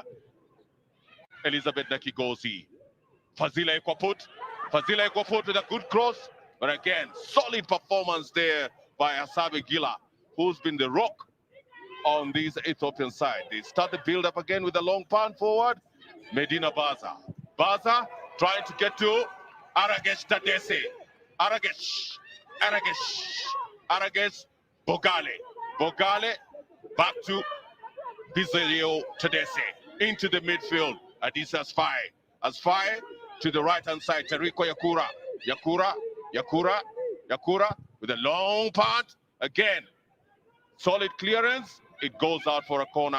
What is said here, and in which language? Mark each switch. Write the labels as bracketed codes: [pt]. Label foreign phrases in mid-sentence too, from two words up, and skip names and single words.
[en] Elizabeth Nakigozi. Fazila Ikwaput. Fazila Ikwaput with a good cross. But again, solid performance there by Asabe Gila, who's been the rock on this Ethiopian side. They start the build up again with a long punt forward. Medina Baza. Baza trying to get to Aragesh Tadese. Aragesh. Bogale. Bogale back to Bizelio Tadese. Into the midfield. Adisa Asfai to the right hand side. Teriko Yakura with a long punt. Again, solid clearance. It goes out for a corner.